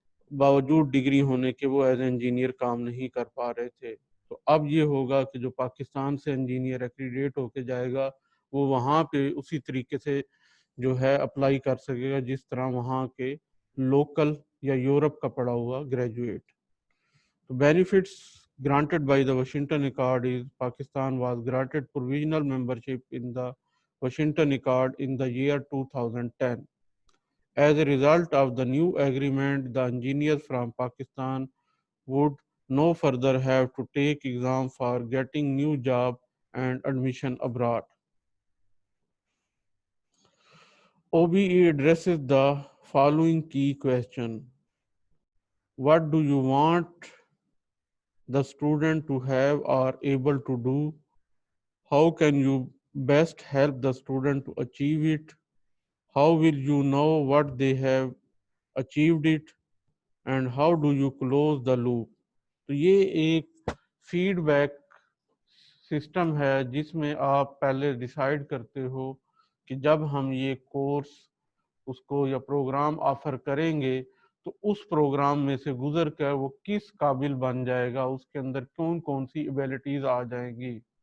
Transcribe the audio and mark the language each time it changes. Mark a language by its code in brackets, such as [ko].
[ur] باوجود ڈگری ہونے کے وہ ایز اے انجینئر کام نہیں کر پا رہے تھے۔ تو اب یہ ہوگا کہ جو پاکستان سے انجینئر ایکریڈیٹ ہو کے جائے گا وہ وہاں پہ اسی طریقے سے جو ہے اپلائی کر سکے گا جس طرح وہاں کے لوکل یا یورپ کا پڑھا ہوا گریجویٹ۔ تو [en] benefits granted by the Washington Accord is Pakistan was granted provisional membership in the Washington Accord in the year 2010. As a result of the new agreement, the engineers from Pakistan would no further have to take exam for getting new job and admission abroad. OBE addresses the following key question. What do you want the student to have or able to do? How can you best help the student to achieve it? How will you know what they have achieved it? And how do you close the loop? [ur] تو یہ ایک feed back system ہے جس میں آپ پہلے decide کرتے ہو کہ جب ہم یہ کورس اس کو یا پروگرام آفر کریں گے تو اس پروگرام میں سے گزر کر وہ کس قابل بن جائے گا، اس کے اندر کون کون سی ایبیلٹیز آ جائیں گی۔